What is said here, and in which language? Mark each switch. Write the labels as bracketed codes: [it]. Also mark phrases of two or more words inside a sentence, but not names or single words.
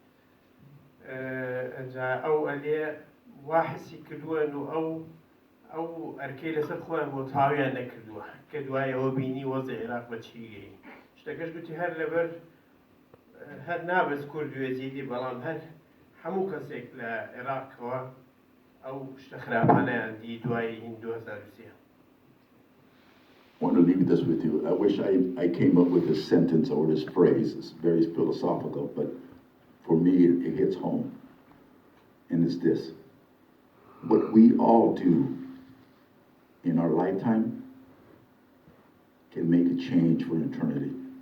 [ckb] ئەو ئەلێ وا حسی کردووەن و ئەو ئەرکەی لەسەر خۆیان بۆ تاویان نەکردووە کە دوای ئەوە بینی وەزی عێراق بە چی گەی. شتەکەش گوتی هەر لەبەر هەر نابەز کورد و یەزیدی بەڵام هەر هەموو کەسێک لە عێراقەوە ئەو شتە خراپانەیان دی دوای 2003. [en] I want to leave this with you. I wish I came up with this sentence or this phrase. It's very philosophical, but for me it hits home. And it's this. What we all do in our lifetime can make a change for eternity.